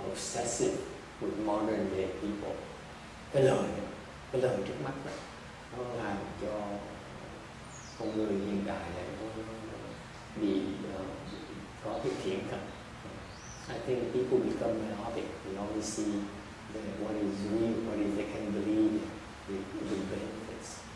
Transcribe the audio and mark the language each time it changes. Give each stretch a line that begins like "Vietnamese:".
English: obsessive with modern day people.
Vietnamese: Cái lời trước mắt đó, nó làm cho con người hiện đại này nó bị có cái thiện cận.
English: I think people become myopic. They only see what is real, what is they can believe in, the benefits.